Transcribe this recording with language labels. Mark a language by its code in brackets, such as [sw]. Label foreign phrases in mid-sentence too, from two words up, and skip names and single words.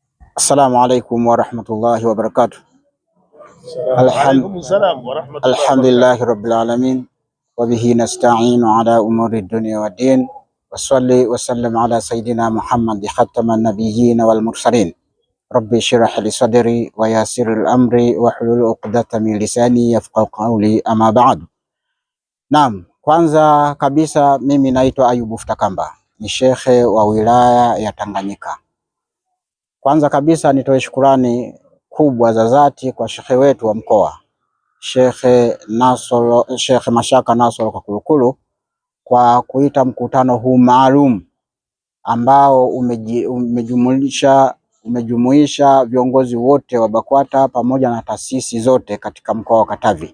[ar] السلام عليكم ورحمة الله وبركاته. الحمد لله رب العالمين وبه نستعين على أمور الدنيا والدين وصلى وسلم على سيدنا محمد خاتم النبيين والمرسلين. رب اشرح لي صدري ويسر لي أمري واحلل عقدة من لساني يفقهوا قولي، أما بعد. [sw] Naam, kwanza kabisa mimi naitwa Ayubu Futakamba, ni shekhe wa wilaya ya Tanganyika. Kwanza kabisa nitoe shukurani kubwa za dhati kwa shekhe wetu wa mkoa, Shekhe Mashaka Nasoro Kakulukulu, kwa kuita mkutano huu maalum ambao umejumuisha viongozi wote wa BAKWATA pamoja na taasisi zote katika mkoa wa Katavi.